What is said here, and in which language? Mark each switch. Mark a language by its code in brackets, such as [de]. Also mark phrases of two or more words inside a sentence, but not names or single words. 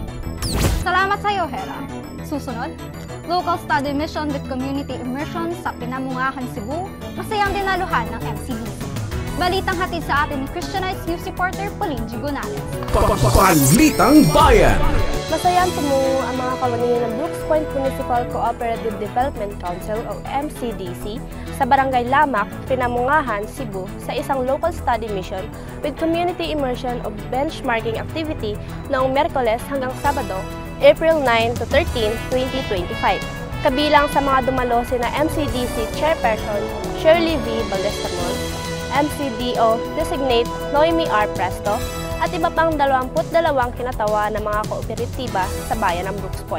[tl] Salamat sa iyo, Hera. Susunod, [en] Local Study Mission with Community Immersion [tl] sa Pinamungahan, Cebu, masayang dinaluhan ng MCDC. Balitang hatid sa atin ni Christianized News reporter Pauline G. Gonales. Balitang Bayan. Masayang tumungo ang mga kawani ng Brooks Point Municipal Cooperative Development Council o MCDC sa Barangay Lamak, Pinamungahan, Cebu sa isang [en] local study mission with community immersion of benchmarking activity [tl] noong Miyerkules hanggang Sabado, April 9 to 13, 2025. Kabilang sa mga dumalo sina MCDC Chairperson Shirley V. Balestamon, MCDO Designate Noemi R. Presto, at iba pang 22 kinatawa ng mga kooperatiba sa bayan ng Brooks Point.